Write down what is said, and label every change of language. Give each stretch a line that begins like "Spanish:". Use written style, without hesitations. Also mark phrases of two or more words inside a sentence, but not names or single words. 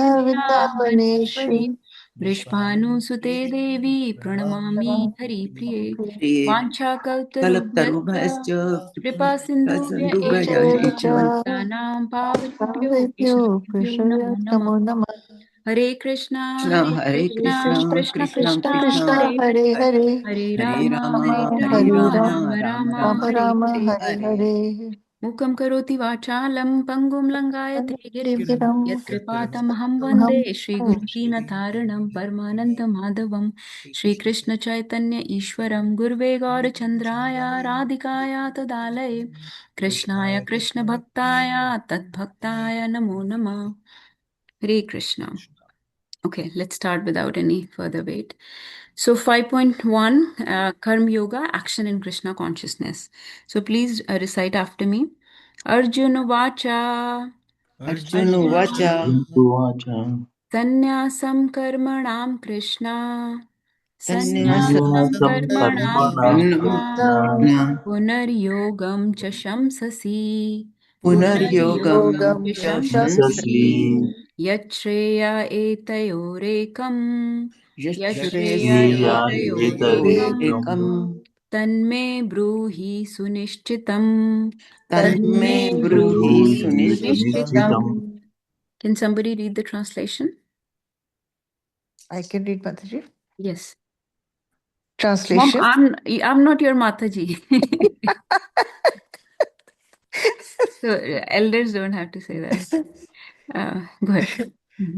Sanskrit: वृन्दावनेश्वरी विद्यावनेश्वरी वृषभानुसुते देवी प्रणमामि हरिप्रिये प्रिये वाञ्छाकल्पतरुभ्यश्च कल्पतरुभ्यश्च कृपा सिन्धुभ्य एव सिन्धुभ्यश्च पतितानां पावनेभ्यो भावेभ्यो वैष्णवेभ्यो कृष्णया नमो नमः। नमो नमः हरे कृष्णा कृष्ण हरे हरे कृष्णा कृष्ण कृष्ण कृष्ण कृष्ण कृष्ण कृष्ण कृष्ण हरे हरे हरे हरे हरे हरे राम राम हरे हरे राम हरे राम राम राम राम राम राम राम हरे राम हरे। हरे हरे हरे मूकं करोति वाचालं पङ्गुं लङ्घयते गिरिं गिरं यत्कृपातमहं वन्दे अहं श्रीगुरुदीनतारणं परमानन्दमाधवं श्रीकृष्णचैतन्य ईश्वरं गुर्वे गौरचन्द्राय राधिकाय तदालये कृष्णाय कृष्णभक्ताय तद्भक्ताय नमो नमः। हरे कृष्ण।
English: Okay, let's start without any further wait. So 5.1 Karma Yoga, Action in Krishna Consciousness. So please recite after me.
Sanskrit: अर्जुन उवाच अर्जुन उवाच उवाच सन्न्यासं कर्मणां कृष्ण सन्न्यासं सन्न्यासं सन्न्यासं Karmanam कर्मणां कर्मणा Krishna कृष्ण कृष्ण पुनर्योगं च शंससि पुनर्योगं योगं Punaryogam च Cha च शंससि शंससि शंससि यच्छ्रेय एतयोरेकम् यच्छ्रेय Yachreya श्रेया Etayorekam एतदेकम् एकम् तन्मे ब्रूहि सुनिश्चितम् तन्मे तन्मे तन्मे ब्रूहि ब्रूहि ब्रूहि ब्रूहि सुनिश्चितम् सुनिश्चितम्. सुनिश्चितम् सुनिश्चितम्।
English: Can somebody read the translation? I can read Mataji. Yes. Mom, Translation. I'm not your Mataji. So elders don't have to say that. Go ahead. Mhm.